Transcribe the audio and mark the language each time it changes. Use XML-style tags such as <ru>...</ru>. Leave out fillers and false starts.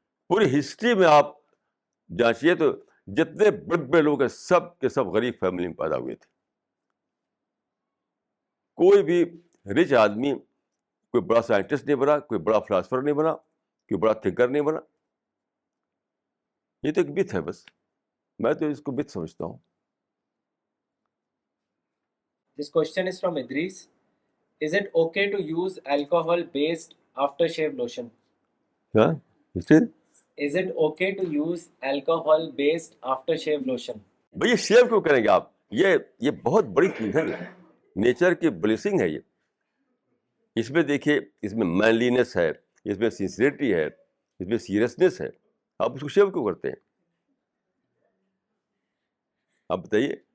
<ur>پوری ہسٹری میں آپ جانچیے تو جتنے بڑے بڑے لوگ ہیں سب کے سب غریب فیملی میں پیدا ہوئے تھے. کوئی بھی رچ آدمی کوئی بڑا سائنٹسٹ نہیں بنا، کوئی بڑا فلاسفر نہیں بنا، کوئی بڑا تھنکر نہیں بنا. یہ تو ایک متھ ہے بس، میں تو اس کو متھ سمجھتا ہوں.</ur> <en>This question is from Idris. Is it okay to use alcohol-based aftershave lotion?</en> <ur>ہاں</ur> <en>Is it okay to use alcohol-based aftershave lotion?</en> <ur>بھئی شیو کیوں کریں گے آپ؟ یہ بہت بڑی چیز ہے، نیچر کی بلیسنگ ہے یہ. اس میں دیکھیے، اس میں مینلینس ہے، اس میں سنسیئرٹی ہے، اس میں سیریسنس ہے. آپ اس کو شیو کیوں کرتے ہیں؟ آپ بتائیے.</ur>